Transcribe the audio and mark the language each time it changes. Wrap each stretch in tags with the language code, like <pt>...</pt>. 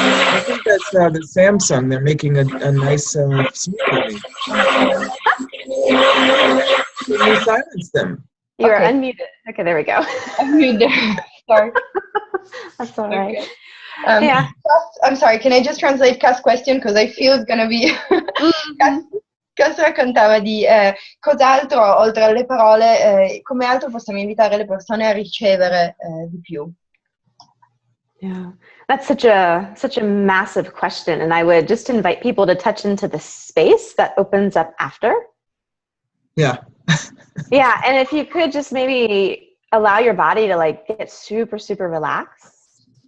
<en>I think that's the Samsung. They're making a nice smoothie. Can you silence them? You're unmuted. Okay, there we go. Unmuted. Sorry. That's all right. Okay. I'm sorry, can I just translate Cass' question? Because I feel it's going to be...</en> <it>Cass raccontava di cos'altro, oltre alle parole, come altro possiamo invitare le persone a ricevere di più.</it> <en>Yeah, that's such a massive question, and I would just invite people to touch into the space that opens up after. Yeah. Yeah, and if you could just maybe allow your body to like get super, super relaxed.</en>